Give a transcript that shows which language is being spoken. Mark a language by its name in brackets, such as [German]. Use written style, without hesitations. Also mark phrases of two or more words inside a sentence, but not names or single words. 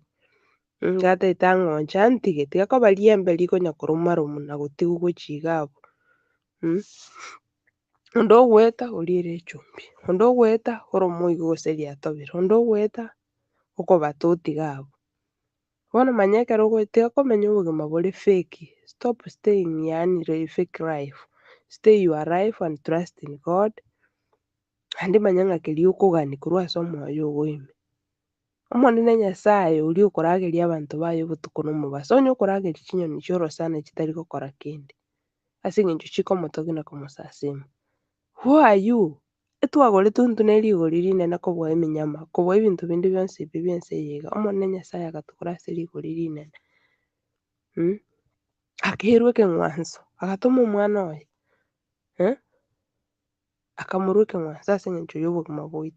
[Gusii] Iga ataete ang'onche antige tiga koba riembe rikonya koromaromu na gotiga gochia iga abwo. Onde ogoeta oriere echumbi, onde ogoeta orome oige gose riatobera, onde ogoeta okobata otiga abwo. Bono manya ekero tiga komenya obogima bore fake. [English] Stop staying yaani fake life. Stay your life and trust in God. [Gusii] Naende manya ng'a keria okogania korwa ase omoyo oyogoime. Omonene Nyasaye oria okorageria abanto baye obotuko na omobaso onye okorageria chinyoni chia orosana chitari gokora kende ase eng'encho chikomotogia na komosasima. [English] Who are you? [Gusii] Etwagoretwe intwe na erigori rinene kobua eminyama kobua ebinto binde bionsi ebi bia ense eye iga omonene Nyasaye agatokora ase erigori rinene. Akeirwa ekeng'wanso agatoma omwana oye akamorwa ekeng'wanso ase eng'encho ya obogima bwaito.